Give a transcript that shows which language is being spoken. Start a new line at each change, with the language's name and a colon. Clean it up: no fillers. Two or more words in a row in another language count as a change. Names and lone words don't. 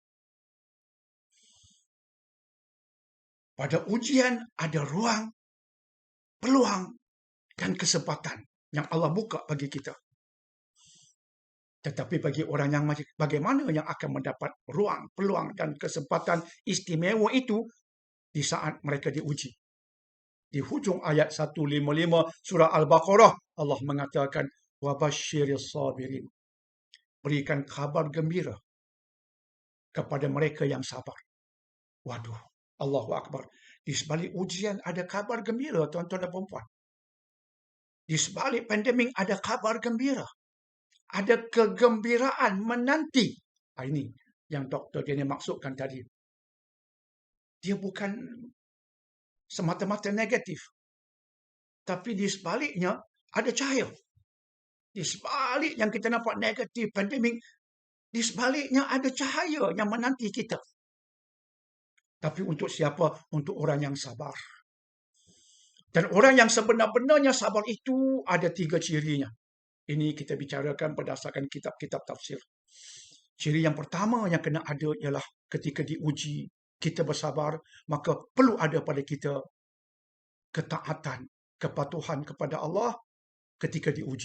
Malay: Pada ujian ada ruang, peluang, dan kesempatan yang Allah buka bagi kita. Tetapi bagi orang yang bagaimana yang akan mendapat ruang, peluang, dan kesempatan istimewa itu di saat mereka diuji. Di hujung ayat 155 surah Al-Baqarah, Allah mengatakan,
Arabic: وَبَشِّرِ الصَّابِرِينَ.
Malay: Berikan kabar gembira kepada mereka yang sabar. Waduh,
Arabic: الله أكبر.
Malay: Di sebalik ujian ada kabar gembira, tuan-tuan dan puan-puan. Di sebalik pandemik ada kabar gembira. Ada kegembiraan menanti. Ini yang Dr. Daniel maksudkan tadi. Dia bukan semata-mata negatif. Tapi di sebaliknya ada cahaya. Di sebalik yang kita nampak negatif, pandemik, di sebaliknya ada cahaya yang menanti kita. Tapi untuk siapa? Untuk orang yang sabar. Dan orang yang sebenar-benarnya sabar itu ada 3 cirinya. Ini kita bicarakan berdasarkan kitab-kitab tafsir. Ciri yang pertama yang kena ada ialah ketika diuji, kita bersabar, maka perlu ada pada kita ketaatan, kepatuhan kepada Allah ketika diuji.